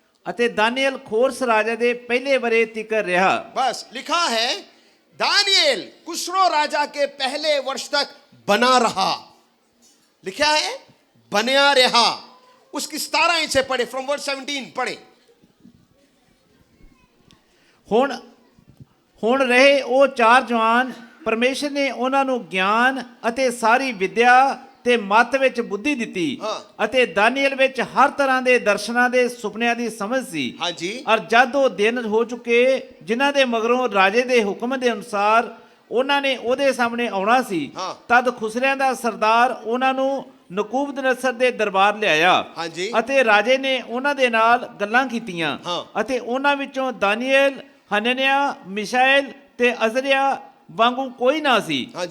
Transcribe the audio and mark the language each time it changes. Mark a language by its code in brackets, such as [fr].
[pa] ਅਤੇ ਦਾਨੀਏਲ ਖੋਰਸ ਰਾਜਾ ਦੇ ਪਹਿਲੇ ਵਰੇ ਤਿਕਰ ਰਿਹਾ। [hi] बस लिखा है दानियल कुस्रो राजा के पहले वर्ष तक बना रहा। लिखा है बनया रहा। उसकी 17 आयत से पढ़े, [en] from verse 17 [hi] पढ़े। [pa] ਹੁਣ ਰਹੇ ਉਹ 4 ਜਵਾਨ, ਪਰਮੇਸ਼ਰ ਨੇ ਉਹਨਾਂ ਨੂੰ ਗਿਆਨ ਅਤੇ ਸਾਰੀ ਵਿਦਿਆ ਤੇ ਮੱਤ ਵਿੱਚ ਬੁੱਧੀ ਦਿੱਤੀ ਅਤੇ ਦਾਨੀਏਲ ਵਿੱਚ ਹਰ ਤਰ੍ਹਾਂ ਦੇ ਦਰਸ਼ਨਾਂ ਦੇ ਸੁਪਨਿਆਂ ਦੀ ਸਮਝ ਸੀ। ਹਾਂਜੀ। ਔਰ ਜਦ ਉਹ ਦਿਨ ਹੋ ਚੁੱਕੇ ਜਿਨ੍ਹਾਂ ਦੇ ਮਗਰੋਂ ਰਾਜੇ ਦੇ ਹੁਕਮ ਦੇ ਅਨੁਸਾਰ ਉਹਨਾਂ ਨੇ ਉਹਦੇ ਸਾਹਮਣੇ ਆਉਣਾ ਸੀ, ਤਦ ਖੁਸਰਿਆਂ ਦਾ ਸਰਦਾਰ ਉਹਨਾਂ ਨੂੰ ਨਕੂਬਦਨਸਰ ਦੇ ਦਰਬਾਰ ਲਿਆਇਆ ਅਤੇ ਰਾਜੇ ਨੇ ਉਹਨਾਂ ਦੇ ਨਾਲ ਗੱਲਾਂ ਕੀਤੀਆਂ ਅਤੇ ਉਹਨਾਂ ਵਿੱਚੋਂ ਦਾਨੀਏਲ, ਹਨਨਿਆ, ਮਿਸ਼ਾਏਲ ਤੇ ਅਜ਼ਰਿਆ ਵਾਂਗੂ ਕੋਈ ਨਾ ਸੀ।